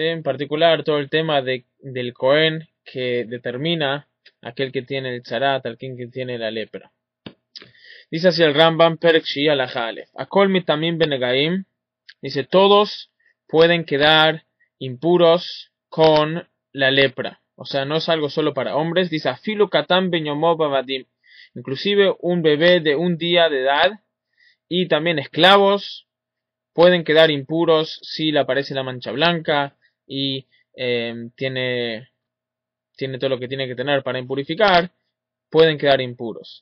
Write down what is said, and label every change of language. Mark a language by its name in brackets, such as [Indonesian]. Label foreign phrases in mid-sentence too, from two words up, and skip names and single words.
[Spanish] En particular todo el tema del Cohen que determina aquel que tiene el zarat, aquel que tiene la lepra. Dice así el Rambam [Hebrew] פרק שיא הלכה אלף. הכל מיטמאים בנגעים. [Spanish] Dice todos pueden quedar impuros con la lepra. O sea, no es algo solo para hombres. [Hebrew] Dice אפילו קטן בן יומו ועבדים. [Spanish] Inclusive un bebé de un día de edad y también esclavos pueden quedar impuros si le aparece la mancha blanca y tiene todo lo que tiene que tener para impurificar, pueden quedar impuros.